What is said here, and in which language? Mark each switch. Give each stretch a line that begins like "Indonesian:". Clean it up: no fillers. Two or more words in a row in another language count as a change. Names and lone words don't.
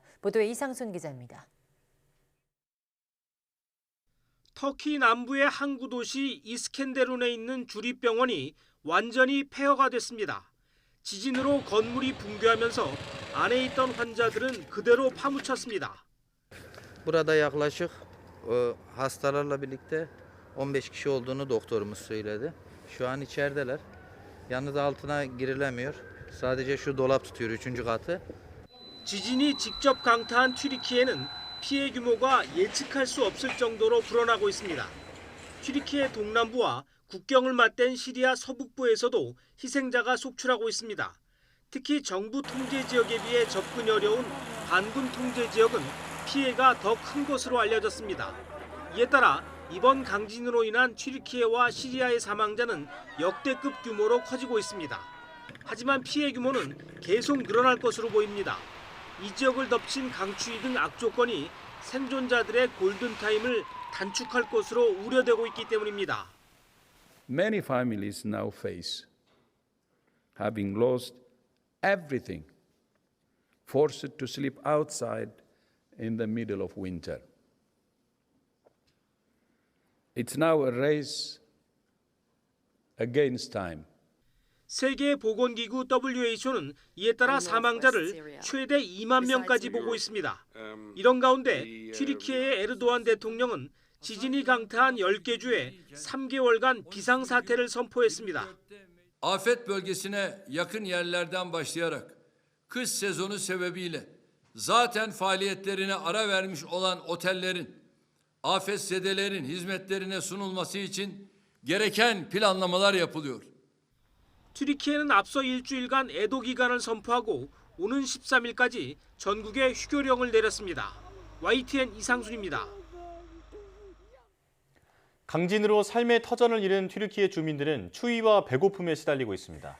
Korean: 보도에 이상순 기자입니다. 터키 남부의 항구 도시 이스켄데룬에 있는 주립병원이 완전히 폐허가 됐습니다. 지진으로 건물이 붕괴하면서 안에 있던 환자들은 그대로 파묻혔습니다.
Turkish: Burada yaklaşık hastalarla birlikte 15 kişi olduğunu doktorumuz söyledi. Şu an içerideler. Yalnız altına girilemiyor. Sadece şu dolap tutuyor 3. katı.
Korean: 지진이 직접 강타한 튀르키예는 피해 규모가 예측할 수 없을 정도로 불어나고 있습니다. 튀르키예 동남부와 국경을 맞댄 시리아 서북부에서도 희생자가 속출하고 있습니다. 특히 정부 통제 지역에 비해 접근이 어려운 반군 통제 지역은 피해가 더 큰 것으로 알려졌습니다. 이에 따라 이번 강진으로 인한 튀르키예와 시리아의 사망자는 역대급 규모로 커지고 있습니다. 하지만 피해 규모는 계속 늘어날 것으로 보입니다. 이 지역을 덮친 강추위 등 악조건이 생존자들의 골든타임을 단축할 것으로 우려되고 있기 때문입니다.
English: Many families now face having lost everything, forced to sleep outside in the middle of winter. It's now a race against time.
Korean: 세계보건기구 WHO는 이에 따라 사망자를 최대 2만 명까지 보고 있습니다. 이런 가운데 튀르키예의 에르도안 대통령은 지진이 강타한 10개 주에 3개월간 비상사태를 선포했습니다.
Turkish: Afet bölgesine yakın yerlerden başlayarak kış sezonu sebebiyle zaten faaliyetlerine ara vermiş olan otellerin, afetzedelerin hizmetlerine sunulması için gereken planlamalar yapılıyor.
Korean: 튀르키예는 앞서 일주일간 애도 기간을 선포하고 오는 13일까지 전국에 휴교령을 내렸습니다. YTN 이상순입니다. 강진으로 삶의 터전을 잃은 튀르키예 주민들은 추위와 배고픔에 시달리고 있습니다.